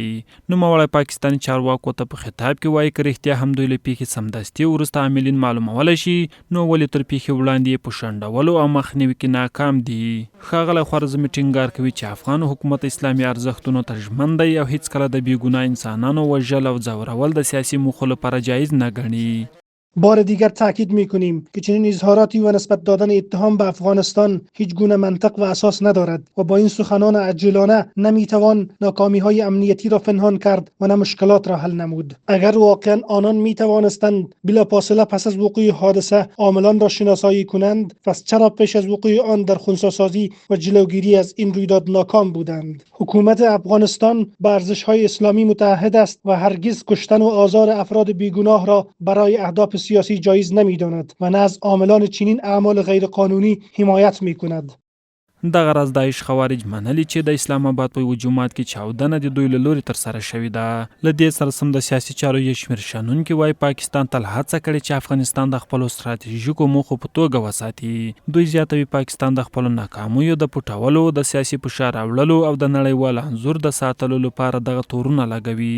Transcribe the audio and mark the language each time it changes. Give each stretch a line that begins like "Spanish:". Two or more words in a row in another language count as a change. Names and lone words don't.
Pashto: نوموړی پاکستاني چارواکو ته په خطاب کې وایي که رښتیا هم دوی له پیښې سمدستي وروسته عاملین معلومولی شي نو ولې تر پیښې وړاندې په شنډولو او مخنیوي کې ناکام دي. ښاغلی خوارزمي ټینګار کوي چې افغان حکومت اسلامي ارزښتونو ته ژمن دی او هیڅکله د بې ګناه انسانانو وژل او ځورول د سیاسي موخو لپاره جایز نه ګڼي.
Persian: بار دیگر تاکید می‌کنیم که چنین اظهاراتی و نسبت دادن اتهام به افغانستان هیچ گونه منطق و اساس ندارد و با این سخنان عجولانه نمیتوان ناکامی‌های امنیتی را پنهان کرد و نه مشکلات را حل نمود. اگر واقعا آنان میتوانستند بلافاصله پس از وقوع حادثه عاملان را شناسایی کنند، پس چرا پیش از وقوع آن در خنثی‌سازی و جلوگیری از این رویداد ناکام بودند؟ حکومت افغانستان به ارزش‌های اسلامی متعهد است و هرگز کشتن و آزار افراد بیگناه را برای اهداف سیاسی جایز نمی‌داند و نه از عاملان چنین اعمال غیرقانونی حمایت می‌کند.
Pashto: دغه راز داعش خوارج منلي چې د اسلام آباد په یوه جومات کې چاودنه د دوی له لوري ترسره شوې ده. له دې سره سم د سیاسي چارو یو شمېر شنونکي وایي پاکستان تل هڅه کړې چې افغانستان د خپلو ستراتیژیکو موخو په توګه وساتي. دوی زیاتوي پاکستان د خپلو ناکامیو د پټولو، د سیاسي فشار راوړلو او د نړیوال انځور د ساتلو لپاره دغه تورونه لګوي.